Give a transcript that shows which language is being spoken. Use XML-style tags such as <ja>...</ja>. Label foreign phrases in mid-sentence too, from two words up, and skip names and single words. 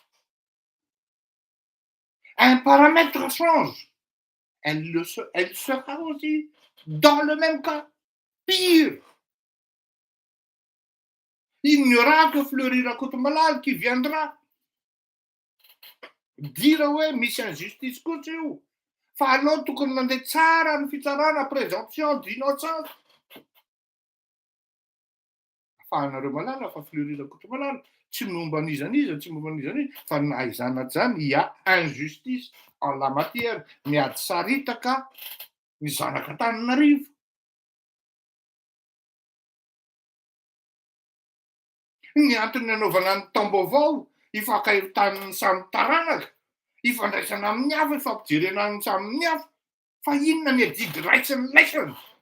<fr>Un paramètre change. Elle sera aussi dans le même cas. Pire. Il n'y aura que Fleury Koutumala qui viendra dire ouais,</fr> <mg>misy injustice kosa io. Fa anao tokony mandeha tsara ny fitsarana</mg> <fr>présomption d'innocence.</fr> <mg>Afahanareo malala fa Fleury Koutumala tsy momba an'izaniza, tsy momba an'izany, fa nahaizana zany</mg> <fr>il y a injustice en la matière.</fr> <mg>Miady saritaka ny zanaka Antananarivo. Ny antony nanaovana ny taom-baovao ifankahitanin'ny samy taranaka, ifandraisana amin'ny hafa, ifampijerena ny samy hafa, fa inona ny adidy raitsy ny laisany?</mg>